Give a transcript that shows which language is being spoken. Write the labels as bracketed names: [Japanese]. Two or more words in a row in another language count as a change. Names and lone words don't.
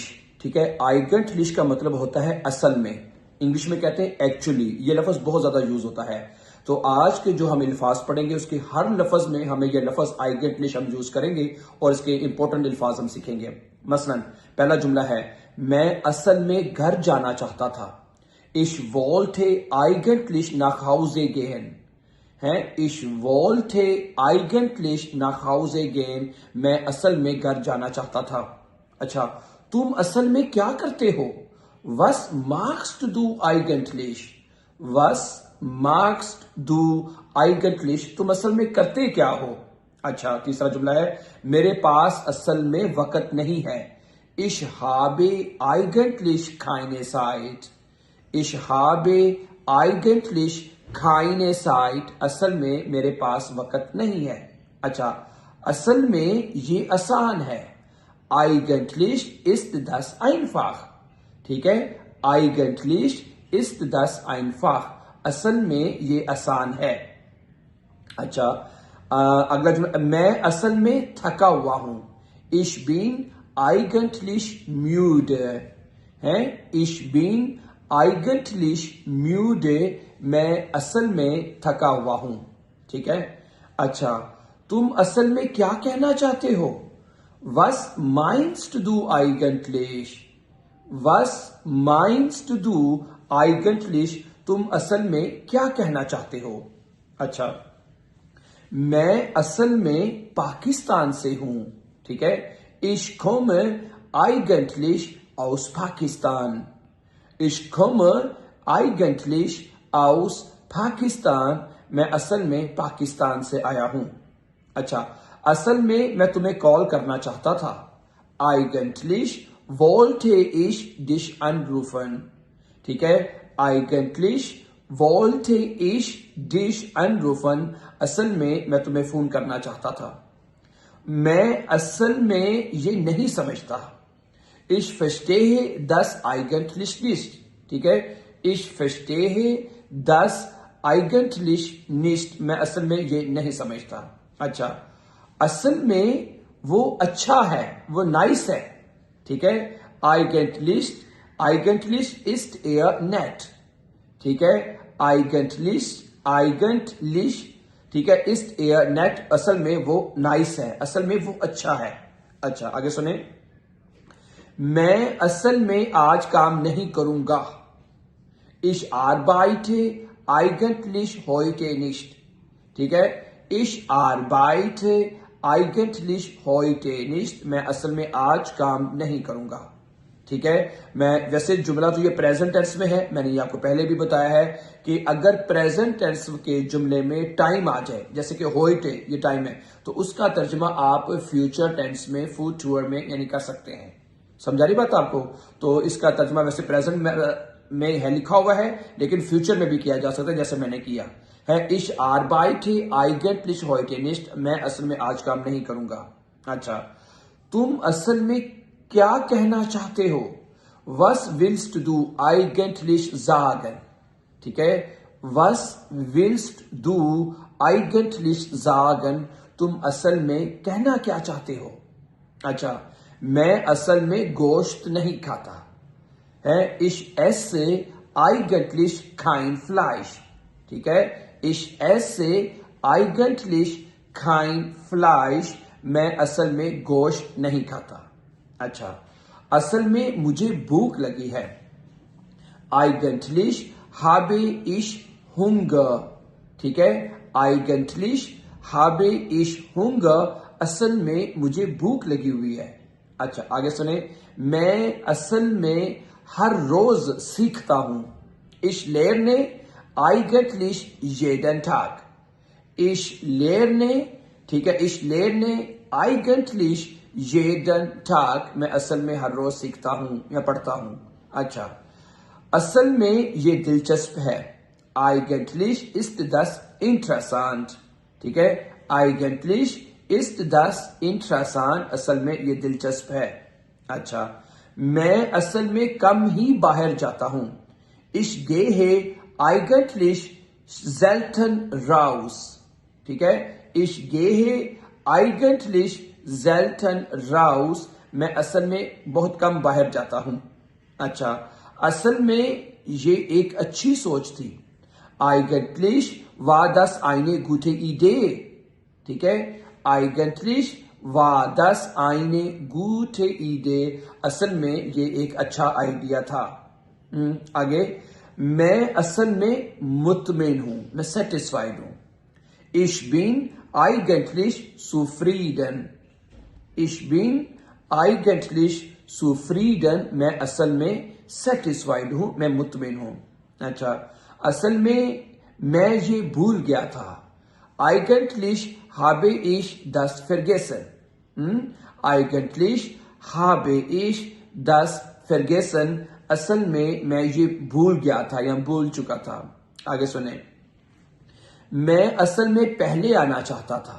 [Urdu] ٹھیک ہے, آئیگنٹلش کا مطلب ہوتا ہے اصل میں. انگلش میں کہتے ہیں ایکچولی. یہ لفظ بہت زیادہ یوز ہوتا ہے. تو آج کے جو ہم الفاظ پڑھیں گے اس کے ہر لفظ میں ہمیں یہ لفظ آئیگنٹلش ہم یوز کریں گے اور اس کے امپورٹنٹ الفاظ ہم سیکھیں گے. مثلا پہلا جملہ ہے میں اصل میں گھر جانا چاہتا تھا. [German] Ich wollte eigentlich nach Hause gehen. Ich wollte eigentlich nach Hause gehen. [Urdu] میں اصل میں گھر جانا چاہتا تھا. اچھا, تم اصل میں کیا کرتے ہو؟ [German] Was machst du eigentlich? Was machst du eigentlich? [Urdu] تم اصل میں کرتے کیا ہو؟ اچھا, تیسرا جملہ ہے میرے پاس اصل میں وقت نہیں ہے. [German] Ich habe eigentlich keine Zeit. Ich habe eigentlich keine Zeit. [Urdu] اصل میں میرے پاس وقت نہیں ہے. اچھا, اصل میں یہ آسان ہے. [German] Eigentlich ist das einfach. [Urdu] ٹھیک ہے, [German] Eigentlich ist das einfach. [Urdu] اصل میں یہ آسان ہے. اچھا, اگلا جملہ میں اصل میں تھکا ہوا ہوں. [German] Ich bin eigentlich müde. Ich bin eigentlich müde. [Urdu] میں اصل میں تھکا ہوا ہوں. ٹھیک ہے. اچھا, تم اصل میں کیا کہنا چاہتے ہو؟ [German] Was meinst du eigentlich? Was meinst du eigentlich? [Urdu] تم اصل میں کیا کہنا چاہتے ہو؟ اچھا, میں اصل میں پاکستان سے ہوں. ٹھیک ہے. [German] Ich komme eigentlich aus Pakistan. Ich komme eigentlich aus Pakistan. [Urdu] میں اصل میں پاکستان سے آیا ہوں. اچھا, اصل میں میں تمہیں کال کرنا چاہتا تھا. [German] Eigentlich wollte ich dich anrufen. [Urdu] ٹھیک ہے. [German] Eigentlich wollte ich dich anrufen. [Urdu] اصل میں تمہیں فون کرنا چاہتا تھا. میں اصل میں یہ نہیں سمجھتا. [German] Ich verstehe das eigentlich nicht. [Urdu] ٹھیک ہے. [German] Ich verstehe das eigentlich nicht. [Urdu] میں اصل میں یہ نہیں سمجھتا. اچھا, اصل میں وہ اچھا ہے, وہ نائس ہے. ٹھیک ہے. [German] Eigentlich ist nett. [Urdu] ٹھیک ہے. Eigentlich ٹھیک ہے, [German] ist nett. [Urdu] اصل میں وہ نائس ہے, اصل میں وہ اچھا ہے. اچھا, آگے سنیں. میں اصل میں آج کام نہیں کروں گا. [German] Ich arbeite eigentlich heute nicht. [Urdu] ٹھیک ہے. [German] Ich arbeite eigentlich heute nicht. [Urdu] میں اصل میں آج کام نہیں کروں گا. ٹھیک ہے. میں ویسے جملہ تو یہ [English] present tense [Urdu] میں ہے. میں نے یہ آپ کو پہلے بھی بتایا ہے کہ اگر [English] present tense [Urdu] کے جملے میں ٹائم آ جائے, جیسے کہ ہوئٹے یہ ٹائم ہے, تو اس کا ترجمہ آپ [English] future tense [Urdu] میں فوٹور میں یعنی کر سکتے ہیں. سمجھا رہی بات آپ کو؟ تو اس کا ترجمہ ویسے پریزنٹ میں ہے لکھا ہوا ہے, لیکن فیوچر میں بھی کیا جا سکتا ہے جیسے میں نے کیا ہے. [German] Ich arbeite eigentlich heute nicht. [Urdu] میں اصل میں آج کام نہیں کروں گا. اچھا, تم اصل میں کیا کہنا چاہتے ہو؟ [German] Was willst du eigentlich sagen? [Urdu] ٹھیک ہے. [German] Was willst du eigentlich sagen? [Urdu] تم اصل میں کہنا کیا چاہتے ہو؟ اچھا, میں اصل میں گوشت نہیں کھاتا. [German] Ich esse eigentlich kein Fleisch. [Urdu] ٹھیک ہے. [German] Ich esse eigentlich kein Fleisch. [Urdu] میں اصل میں گوشت نہیں کھاتا. اچھا, اصل میں مجھے بھوک لگی ہے. [German] Eigentlich habe ich Hunger. [Urdu] ٹھیک ہے. [German] Eigentlich habe ich Hunger. [Urdu] اصل میں مجھے بھوک لگی ہوئی ہے. اچھا, آگے سنیں. میں اصل میں ہر روز سیکھتا ہوں. [German] Ich lerne eigentlich jeden Tag. Ich lerne, [Urdu] ٹھیک ہے. [German] Ich lerne eigentlich jeden Tag. [Urdu] میں اصل میں ہر روز سیکھتا ہوں یا پڑھتا ہوں. اچھا, اصل میں یہ دلچسپ ہے. [German] Eigentlich ist das interessant. [Urdu] ٹھیک ہے. [German] Eigentlich ist das interessant. [Urdu] اصل میں یہ دلچسپ ہے. اچھا, میں اصل میں کم ہی باہر جاتا ہوں. [German] Ich gehe eigentlich selten raus. [Urdu] ٹھیک ہے. [German] Ich gehe eigentlich selten raus, [Urdu] میں اصل میں بہت کم باہر جاتا ہوں. اچھا اصل میں یہ ایک اچھی سوچ تھی. [German] Eigentlich war das eine gute Idee. [Urdu] ٹھیک ہے, [German] Eigentlich war das eine gute Idee. [Urdu] اصل میں یہ ایک اچھا آئیڈیا تھا. آگے, میں اصل میں مطمئن ہوں, میں سیٹسفائیڈ ہوں. [German] Ich bin eigentlich zufrieden. Ich bin eigentlich zufrieden. [Urdu] میں اصل میں سیٹسفائیڈ ہوں, میں مطمئن ہوں. اچھا اصل میں یہ بھول گیا تھا. [German] Eigentlich habe ich das vergessen. Eigentlich habe ich das vergessen. [Urdu] اصل میں یہ بھول گیا تھا یا بھول چکا تھا. آگے سنیں, میں اصل میں پہلے آنا چاہتا تھا.